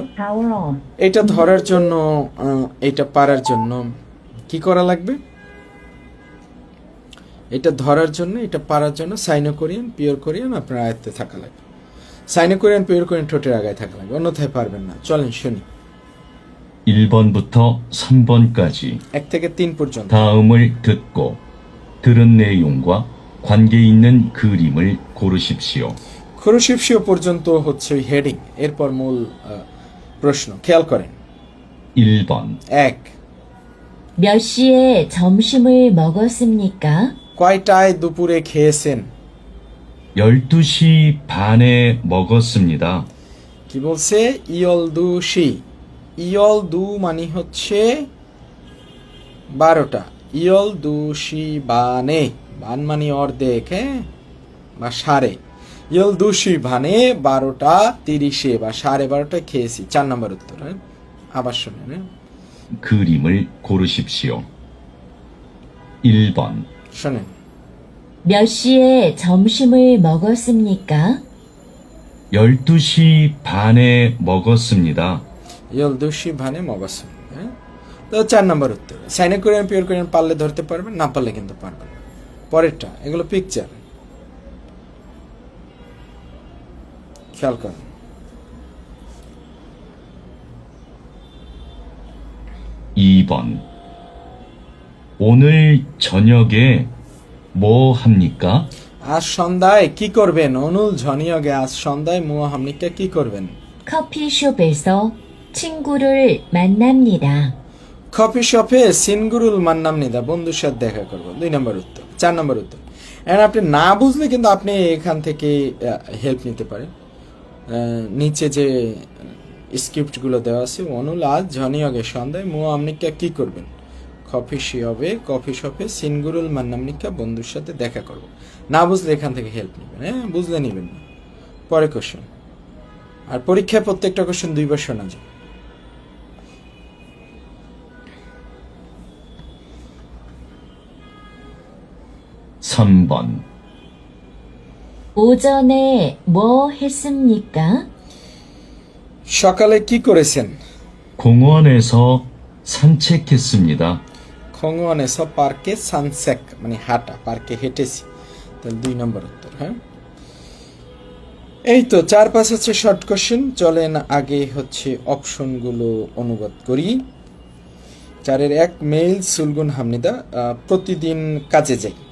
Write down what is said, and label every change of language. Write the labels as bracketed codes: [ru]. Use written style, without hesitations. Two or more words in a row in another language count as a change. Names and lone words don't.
[en] Power on. [bn] এটা ধরার জন্য, এটা পারার জন্য কি করা লাগবে? এটা ধরার জন্য, এটা পারার জন্য [en] Sino Korean, pure Korean [bn] আপনার আয়ত্তে থাকা লাগবে। [en] Sino Korean, pure Korean [bn] ঠোঁটের আগায় থাকা লাগবে, অন্যথায় পারবেন না। চলেন শুনি [ko] 1번부터 3번까지 [bn] 1 থেকে 3 পর্যন্ত। [ko] 다음을 듣고 들은 내용과 관계 있는 그림을 고르십시오. [bn] খুরুশিপসিও পর্যন্ত হচ্ছে ওই হেডিং, এরপর মূল প্রশ্ন খেয়াল করেন। [ko] 1번, [bn] এক, [ko] 몇 시에 점심을 먹었습니까? [bn] কয়টায় দুপুরে খেয়েছেন? [ko] 12시 반에 먹었습니다. [bn] কি বলছে? ইয়লদুশি। ইয়লদু মানে হচ্ছে 12টা। [ko] 열두시 반에, [bn] বান মানে অর্ধেক, হ্যাঁ, বা সাড়ে। [ko] 열두시 반에 [bn] 12টা 30-এ বা 12:30টায় খেয়েছি। 4 নম্বর উত্তর। হ্যাঁ, আবার শুনেন। হ্যাঁ? [ko] 그림을 고르십시오. 1번, [bn] শোনেন। [ko] 몇 시에 점심을 먹었습니까? 12시 반에 먹었습니다. 열두시 반에 먹음. [bn] হ্যাঁ, তো 4 নম্বর উত্তর। [en] Sino Korean pure Korean [bn] পারলে ধরতে পারবেন, না পারলে কিন্তু পারবেন না। পরেরটা, এগুলো পিকচার, খেয়াল করেন। [ko] 2번, 오늘 저녁에 뭐 합니까? [bn] আজ সন্ধ্যায় কি করবেন? [ko] 오늘 저녁에 [bn] আজ সন্ধ্যায় [ko] 뭐 합니까 [bn] কি করবেন? [ko] 커피숍에서 친구를 만납니다. 커피숍에 친구를 만납니다, [bn] বন্ধুর সাথে দেখা করবো। 2 নম্বর উত্তর। 4 নম্বর উত্তর, এখন আপনি না বুঝলে কিন্তু আপনি এখান থেকে হেল্প নিতে পারেন। নিচে যে স্ক্রিপ্টগুলো দেওয়া আছে, অনুল আজ ঝনিয়গে সন্ধ্যায় [ko] 뭐 합니까 [bn] কি করবেন? [ko] 커피숍에 친구를 만납니까 [bn] বন্ধুর সাথে দেখা করব। না বুঝলে এখান থেকে হেল্প নেবেন, হ্যাঁ, বুঝলে নেবেন না। পরে কোশ্চেন। আর পরীক্ষায় প্রত্যেকটা কোশ্চেন 2 বার শোনা যায়। [ko] 3번, 오전에 뭐 했습니까? [bn] সকালে কি করেছেন? [ko] 공원에서 산책했습니다. [bn] খংওয়ানে서 পার্কে সানসেক মানে হাঁটা, পার্কে হেঁটেছি। তাহলে 2 নম্বর উত্তর। হ্যাঁ, এই তো 4-5 হচ্ছে [en] short question. [bn] চলেন আগে হচ্ছে অপশনগুলো অনুবাদ করি। 4-এর 1, [ko] 매일 출근합니다, [bn] প্রতিদিন কাজে যাই।